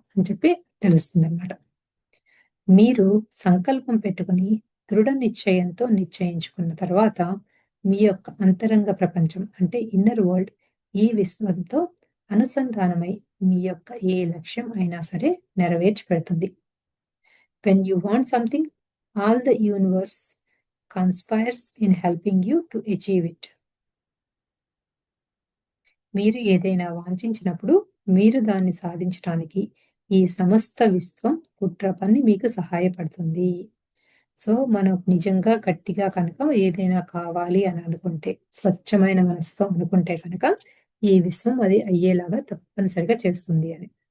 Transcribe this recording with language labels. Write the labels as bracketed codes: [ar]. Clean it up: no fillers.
[te] అని చెప్పి తెలుస్తుందనమాట. మీరు సంకల్పం పెట్టుకొని దృఢ నిశ్చయంతో నిశ్చయించుకున్న తర్వాత మీ యొక్క అంతరంగ ప్రపంచం అంటే ఇన్నర్ వరల్డ్ ఈ విశ్వంతో అనుసంధానమై మీ యొక్క ఏ లక్ష్యం అయినా సరే నెరవేర్చి పెడుతుంది. [en] When you want something, all the universe conspires in helping you to achieve it. [te] మీరు ఏదైనా వాంఛించినప్పుడు మీరు దాన్ని సాధించటానికి ఈ సమస్త విశ్వం కుట్ర పన్ని మీకు సహాయపడుతుంది. సో, మనం నిజంగా గట్టిగా కనుక ఏదైనా కావాలి అని అనుకుంటే, స్వచ్ఛమైన మనసుతో అనుకుంటే కనుక ఈ విశ్వం అది అయ్యేలాగా తప్పనిసరిగా చేస్తుంది అని.